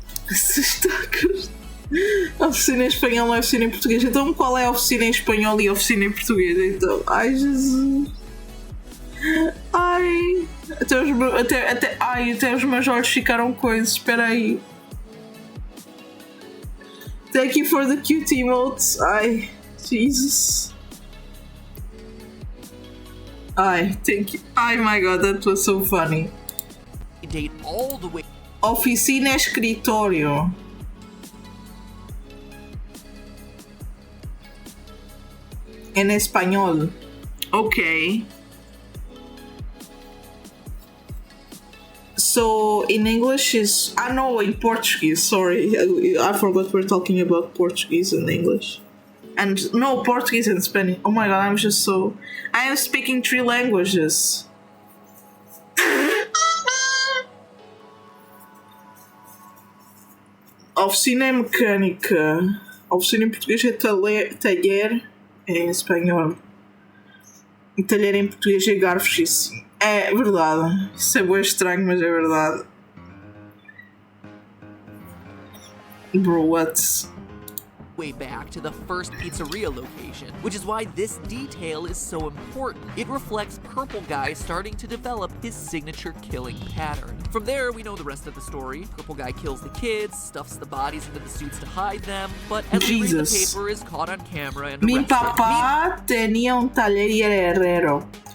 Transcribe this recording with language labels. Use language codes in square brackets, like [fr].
[pt] Se está a oficina em espanhol não é oficina em português. Então qual é a oficina em espanhol e a oficina em português? Então, ai, Jesus. Ai, até os meus olhos ficaram coisas. Espera aí. [en] Thank you for the cute emotes. Ai, Jesus. Ai, thank you. Ai, my god, that was so funny. date all the way. [pt] Oficina é escritório. [es] En español. Okay. [en] So in English is no, in Portuguese. Sorry, I forgot we're talking about Portuguese and English, and no, Portuguese and Spanish. Oh my god, I am speaking 3 languages. [pt] Oficina é mecânica. Oficina em português é talher em espanhol. E talher em português é garfos, isso. É verdade. Isso é bem estranho, mas é verdade. [en] Bro, what? Way back to the first pizzeria location, which is why this detail is so important. It reflects Purple Guy starting to develop his signature killing pattern. From there, we know the rest of the story. Purple Guy kills the kids, stuffs the bodies into the suits to hide them, but as we read the paper, is caught on camera and [es] Mi [en] arrested. [es] papá tenía un taller y era herrero.